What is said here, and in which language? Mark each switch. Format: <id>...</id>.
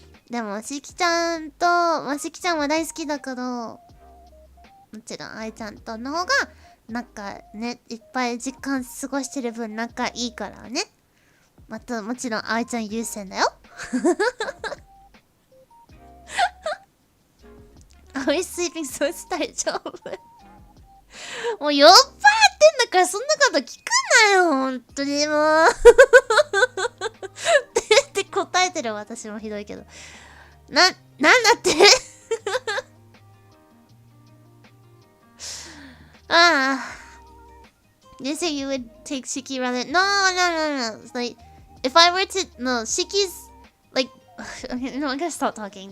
<ja>でも、しきちゃんと、しきちゃんは大好きだけど、もちろん、あいちゃんとの方が、仲ね、いっぱい時間過ごしてる分仲いいからね。もちろん、あいちゃん優先だよ。</ja> <en>Always sleeping so</en> <ja>大丈夫。もう酔っ払ってんだからそんなこと聞くなよ、ほんとにもう。って答えてる私もひどいけど。なんだって</ja> <en>You say you would take Shiki rather... No. It's like, if I were to... No, Shiki's... Like... No, I'm gonna stop talking.</en>